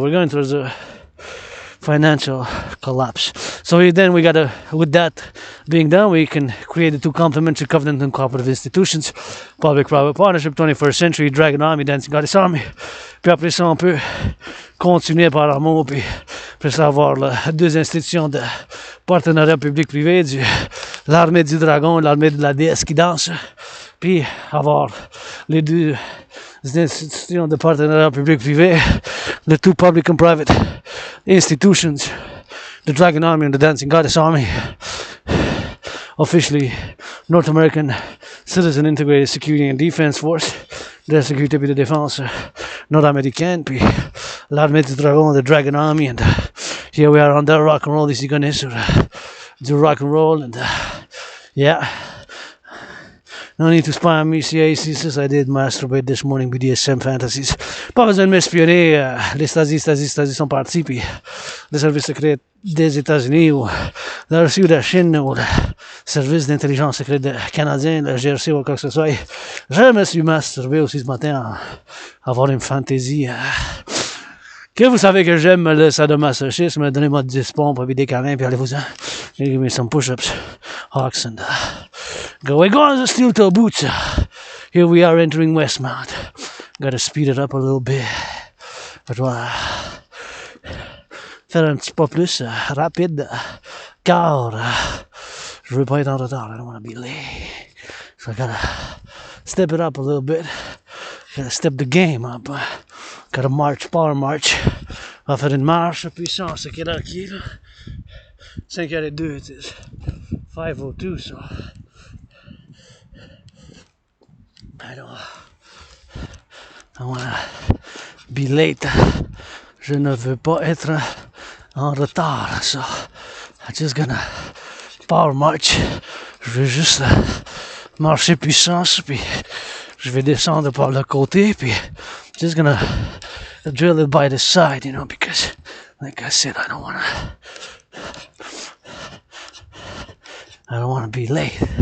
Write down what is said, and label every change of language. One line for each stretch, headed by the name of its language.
English: So we're going towards a financial collapse. So then we gotta, with that being done, we can create the two complementary covenant and cooperative institutions, public-private partnership, 21st century, Dragon Army, Dancing Goddess Army.
French: Puis après ça, on peut continuer par amour, puis après ça, avoir deux institutions de partenariat public-privé, l'armée du dragon et l'armée de la déesse qui danse, puis avoir les deux institutions de partenariat public-privé,
English: the two public and private institutions, the Dragon Army and the Dancing Goddess Army, officially North American Citizen Integrated Security and Defense Force,
French: de la sécurité et de défense nord-américaine, puis l'armée du dragon,
English: the Dragon Army, and here we are on the rock and roll,
French: ici connaît sur du rock and roll,
English: and yeah, No need to spam me, ici, since I did masturbate this morning, BDSM fantasies.
French: Pas besoin de m'espionner, les Stasi sont partis, puis les services secrets des États-Unis, ou la Russie ou la Chine, ou le service d'intelligence secret canadien, le GRC ou quoi que ce soit. Je me suis masturbé aussi ce matin à avoir une fantaisie. Que vous savez que j'aime le sadomasochisme, donnez-moi 10 pompes, puis des câlins, puis allez-vous-en.
English: Give me some push-ups, hawks, and go on the steel toe boots. Here we are entering Westmount. Gotta speed it up a little bit. But voilà.
French: Faire un petit peu plus rapide, car je veux pas être en retard.
English: I don't want to be late. So I gotta step it up a little bit. Gotta step the game up. Gotta march, power march.
French: On va faire une marche puissance. Quelle heure qui est là?
English: 5h02, it is 5:02, so I don't wanna be late.
French: Je ne veux pas être en retard,
English: so I'm just gonna power march.
French: Je vais juste marcher puissance, puis je vais descendre par le côté, puis
English: just gonna drill it by the side, you know, because like I said, I don't wanna be late.